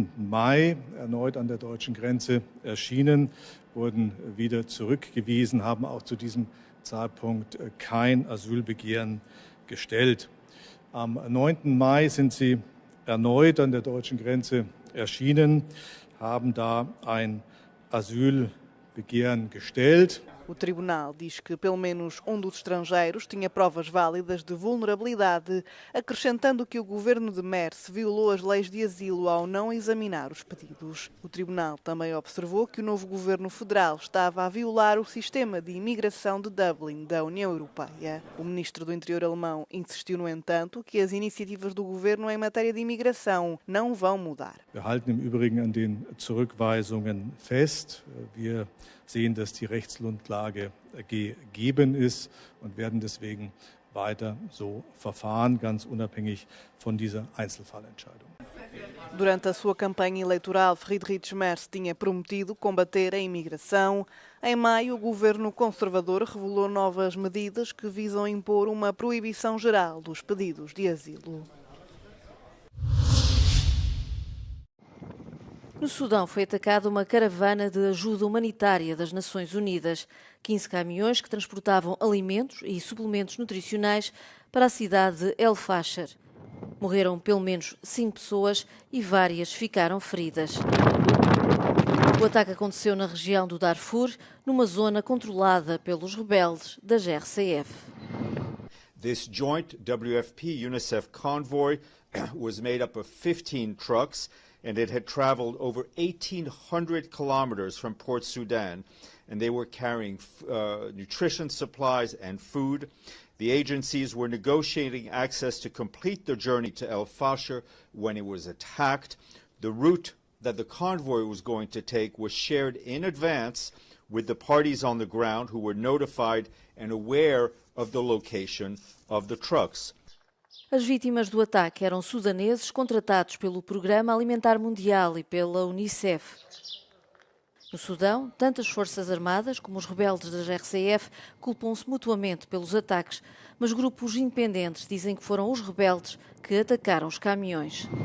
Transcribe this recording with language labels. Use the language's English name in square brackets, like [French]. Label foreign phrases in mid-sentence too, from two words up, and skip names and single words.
[German] Mai erneut an der deutschen Grenze erschienen, wurden wieder zurückgewiesen, haben auch zu diesem Zeitpunkt kein Asylbegehren gestellt. Am 9. Mai sind sie erneut an der deutschen Grenze erschienen, haben da ein Asylbegehren gestellt. [Portuguese] O tribunal diz que pelo menos um dos estrangeiros tinha provas válidas de vulnerabilidade, acrescentando que o governo de Merz violou as leis de asilo ao não examinar os pedidos. O tribunal também observou que o novo governo federal estava a violar o sistema de imigração de Dublin da União Europeia. O ministro do Interior alemão insistiu, no entanto, que as iniciativas do governo em matéria de imigração não vão mudar. [German] Wir halten im Übrigen an den Zurückweisungen fest. Wir sehen, dass die Rechtsgrundlage gegeben ist und werden deswegen weiter so verfahren, ganz unabhängig von dieser Einzelfallentscheidung. [Portuguese] Durante a sua campanha eleitoral, Friedrich Merz tinha prometido combater a imigração. Em maio, o governo conservador revelou novas medidas que visam impor uma proibição geral dos pedidos de asilo. No Sudão foi atacada uma caravana de ajuda humanitária das Nações Unidas. 15 caminhões que transportavam alimentos e suplementos nutricionais para a cidade de El Fasher. Morreram pelo menos 5 pessoas e várias ficaram feridas. O ataque aconteceu na região do Darfur, numa zona controlada pelos rebeldes das RCF. [English] This joint WFP-UNICEF convoy was made up of 15 trucks and it had traveled over 1,800 kilometers from Port Sudan, and they were carrying nutrition supplies and food. The agencies were negotiating access to complete their journey to El Fasher when it was attacked. The route that the convoy was going to take was shared in advance with the parties on the ground who were notified and aware of the location of the trucks. [Portuguese] As vítimas do ataque eram sudaneses contratados pelo Programa Alimentar Mundial e pela Unicef. No Sudão, tanto as Forças Armadas como os rebeldes das RCF culpam-se mutuamente pelos ataques, mas grupos independentes dizem que foram os rebeldes que atacaram os caminhões.